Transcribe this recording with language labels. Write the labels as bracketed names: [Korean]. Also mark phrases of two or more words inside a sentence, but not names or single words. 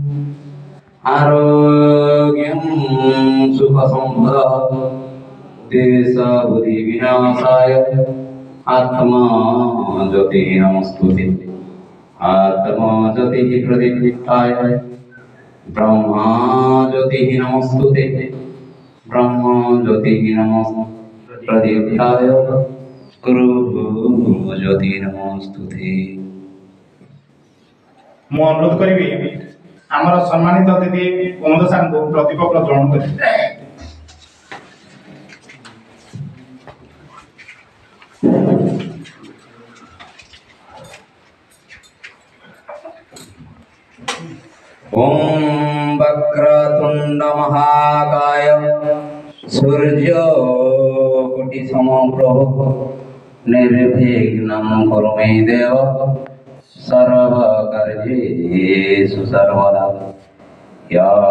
[Sanskrit] आरोग्यं सुखसंपदः देशबुद्धि विनाशाय आत्मा ज्योतिः नमोस्तुते आत्मा ज्योतिः प्रतिष्ठाय ब्रह्मा ज्योतिः नमोस्तुते ब्रह्मा ज्योतिः नमोस्तुते प्रतिष्ठाय गुरु ज्योतिः नमोस्तुते। [Odia] ମୁଁ ଅନୁରୋଧ କରିବି ଆମର ସମ୍ମାନିତ ଅତିଥି କୁମୁଦ ସାରଙ୍କୁ ପ୍ରଦୀପ ପ୍ରଜ୍ୱଳନ କରିବେ। [Sanskrit] ओम वक्रतुंड महाकाय सूर्यकोटि समप्रभ निर्विघ्नं कुरु मे देव सर्वकार्येषु सर्वदा या